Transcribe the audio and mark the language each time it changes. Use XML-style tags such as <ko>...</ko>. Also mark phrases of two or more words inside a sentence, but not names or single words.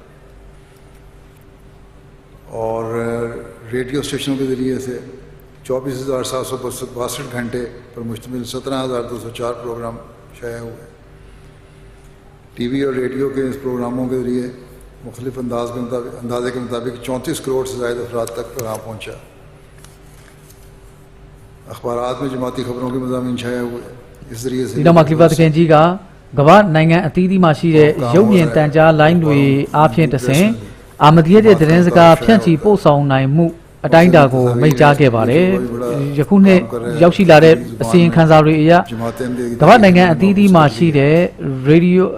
<ur>اور ریڈیو اسٹیشنوں کے ذریعے سے 24,762 گھنٹے پر مشتمل 17,204 پروگرام شائع ہوئے ٹی وی اور ریڈیو کے اس پروگراموں کے ذریعے مختلف اندازے کے مطابق 34 کروڑ سے زیادہ افراد تک پیغام پہنچا اخبارات میں جماعتی خبروں کے مضامین چھایا ہوئے اس ذریعے سے</ur> <my>ဒီတော့မှာကလီဖာတခင်ကြီးကကမ္ဘာနိုင်ငံအသီးသီးမှာရှိတဲ့ရုပ်မြင်တန်ကြားလိုင်းတွေအားဖြင့်တဆင့်အာမဒီယာရဲ့သတင်းစကားဖြန့်ချီပို့ဆောင်နိုင်မှုအ တိုင်းအတာကိုမိတ်ကြားခဲ့ပါတယ်ယခုနှစ်ရောက်ရှိလာတဲ့အစီရင်ခံစာတွေအရကမ္ဘာနိုင်ငံအသီးသီးမှာရှိတဲ့ရေဒီယို</my>